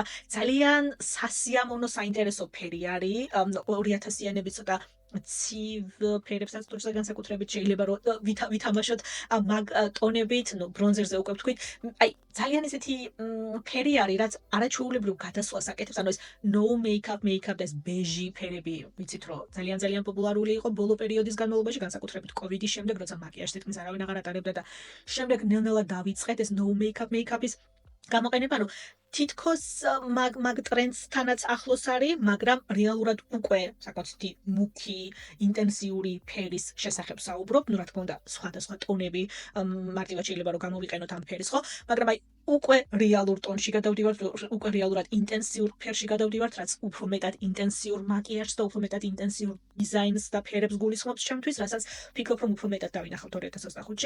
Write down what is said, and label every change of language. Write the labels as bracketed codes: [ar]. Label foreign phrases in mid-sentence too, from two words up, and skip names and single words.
[ka] ძალიან სასიამოვნო, საინტერესო ფერი არის, 2000-იანების ცოტა ცივ ფერებსაც თორსა განსაკუთრებით შეიძლება რომ ვითამაშოთ მაგ ტონებით, ბრონზერზე უკვე ვთქვით. აი, ძალიან ესეთი ფერი არის, რაც არაჩვეულებრივ გადასვლას აკეთებს, ეს [en] no makeup [ka] და ეს ბეჟი ფერები, ვიცით რომ ძალიან პოპულარული იყო ბოლო პერიოდის განმავლობაში, განსაკუთრებით COVID-ის შემდეგ, როცა მაკიაჟს თითქმის არავინ აღარ ატარებდა და შემდეგ ნელ-ნელა დავიწყეთ ეს [en] no makeup- [ka] ის გამოყენება, თითქოს მაგ ტრენდსთანაც ახლოს არის, მაგრამ რეალურად უკვე საკმაოდ მუქი, ინტენსიური ფერის შესახებ საუბრობ. რა თქმა უნდა, სხვადასხვა ტონები მარტივად შეიძლება რომ გამოვიყენოთ ამ ფერის, ხო? მაგრამ აი უკვე რეალურ ტონში გადავდივართ, უკვე რეალურად ინტენსიურ ფერში გადავდივართ, რაც უფრო მეტად ინტენსიურ მაკიაჟს და უფრო მეტად ინტენსიურ დიზაინს და ფერებს გულისხმობს ჩემთვის, რასაც ვფიქრობ, რომ უფრო მეტად დავინახავთ 2025-ში.